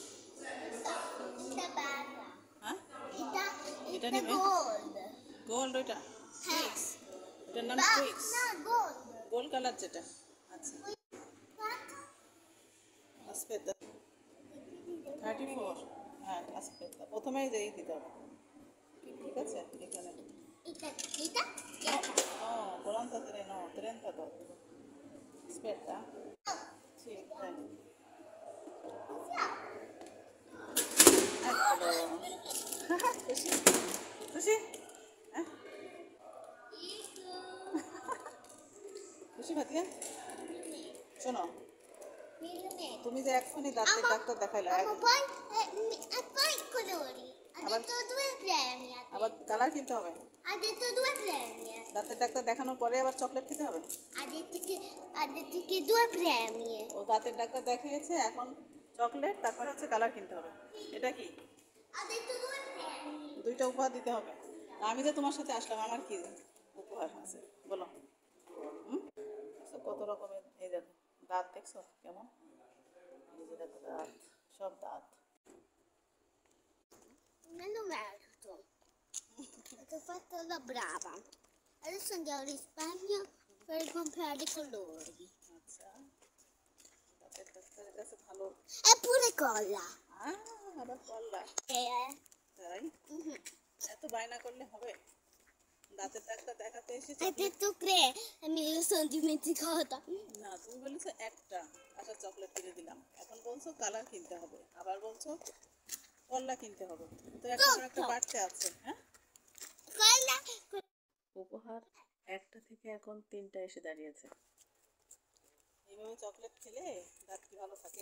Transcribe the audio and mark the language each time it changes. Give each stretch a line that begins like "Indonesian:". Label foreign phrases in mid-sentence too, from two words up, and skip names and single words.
Bangla: হ্যাঁ, এটা নেবে গোল্ড। ওইটা ট্রিক্স, এটার নাম ট্রিক্স, গোল্ড কালার যেটা। আচ্ছা, আসপেদা 34। হ্যাঁ, আসপেদা প্রথমেই যেই দিতে হবে। ঠিক আছে, এখানে volanta 3, no, 32.
Italian: Aspetta. Sì, dai. Eccolo. Così. Così? Eh? Così Mattia?
Bangla: শোনো, তুমি যে এখনই দাঁতের ডাক্তার দেখাইলা,
Italian: poi colori. Ha detto 2 premi.
Bangla: আবার কালার কিনতে হবে।
Italian: Ha detto 2 premi.
Bangla: দাঁতের ডাক্তার দেখানোর পরে আবার চকলেট খেতে হবে।
Italian: Ha detto che 2 premi.
Bangla: ও দাঁতের ডাক্তার দেখিয়েছে, এখন চকলেট, তারপরে হচ্ছে কালার কিনতে হবে। এটা কি?
Italian: Ha detto 2 premi.
Bangla: দুইটা উপহার দিতে হবে। আমি যে তোমার সাথে আসলাম, আমার কি উপহার আছে বলো? কত রকমের, এই দেখো দাঁত, দেখছো কেমন? এই যে দেখো দাঁত, সব দাঁত।
Italian: Non lo merito. Ho fatto la brava. Adesso andiamo in Spagna per comprare i colori.
Bangla: আচ্ছা, দাঁতের ডাক্তারের কাছে ভালো।
Italian: E pure colla.
Bangla: আবার কল্লা, তাই? এত বায়না করলে হবে? দাঁতের ডাক্তার দেখাতে এসেছি।
Italian: Hai detto 3 e me lo sono dimenticata.
Bangla: না, তুমি বলেছো একটা, আচ্ছা চকলেট কিনে দিলাম। এখন বলছো কালার কিনতে হবে, আবার বলছো কল্লা কিনতে হবে। তো এখন একটা বাড়তে আছে। হ্যাঁ,
Italian: Colla.
Bangla: উপহার একটা থেকে এখন 3টা এসে দাঁড়িয়েছে। এইভাবে চকলেট খেলে দাঁত কি ভালো থাকে?